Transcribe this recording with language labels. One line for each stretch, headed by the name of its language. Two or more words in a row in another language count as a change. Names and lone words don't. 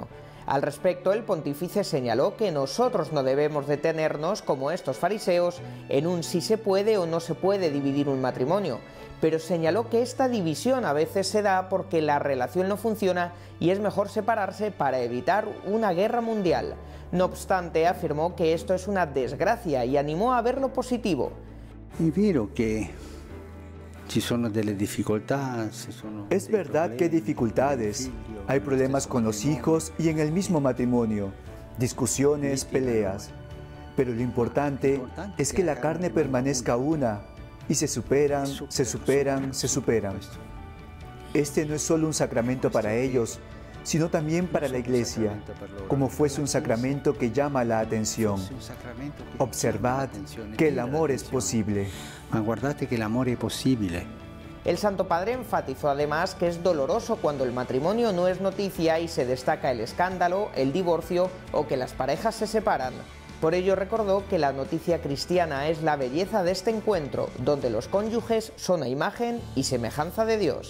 Spanish: Al respecto, el pontífice señaló que nosotros no debemos detenernos, como estos fariseos, en un si se puede o no se puede dividir un matrimonio, pero señaló que esta división a veces se da porque la relación no funciona y es mejor separarse para evitar una guerra mundial. No obstante, afirmó que esto es una desgracia y animó a ver lo positivo.
Italian: Es vero que ci sono delle difficoltà,
Spanish: Es verdad que hay dificultades, hay problemas con los hijos y en el mismo matrimonio, discusiones, peleas, pero lo importante es que la carne permanezca una y se superan, se superan, se superan. Este no es solo un sacramento para ellos, sino también para la Iglesia, como fuese un sacramento que llama la atención. Observad que el amor es posible.
Italian: Ma guardate che l'amore è possibile.
Spanish: El Santo Padre enfatizó además que es doloroso cuando el matrimonio no es noticia y se destaca el escándalo, el divorcio o que las parejas se separan. Por ello recordó que la noticia cristiana es la belleza de este encuentro, donde los cónyuges son a imagen y semejanza de Dios.